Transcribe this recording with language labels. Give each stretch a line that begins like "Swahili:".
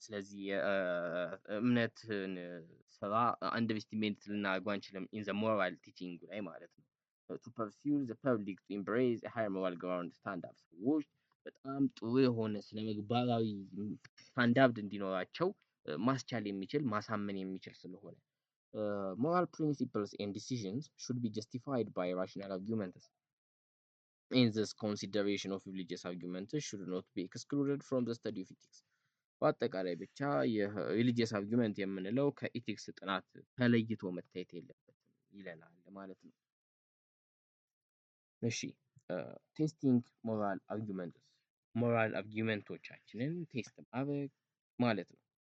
Amharic: ስለዚህ እምነትን ስራ አንደርስቲሜት ልናደርገው አንችልም
English: in the moral teaching
Amharic: ላይ ማለት ነው።
English: to pursue the public to embrace a higher moral ground standards
Amharic: ሰዎች በጣም ጥሩ የሆነ ስነ ምግባራዊ ስታንዳርድ እንዲኖራቸው ማስቻል የሚችል ማሳመን የሚችል ስለሆነ
English: moral principles and decisions should be justified by rational arguments. In this consideration of religious arguments should not be excluded from the study of ethics.
Amharic: በአጠቃላይ ብቻ የሪሊጂየስ አርጊመንት የምንለው ከኢቲክስ ጥናት ተለይቶ መታየት የለበትም ይለናል ማለት ነው። እሺ ቴስቲንግ ሞራል አርጊመንትስ ሞራል አርጊመንቶቻችንን ቴስት ማድረግ ማለት ነው።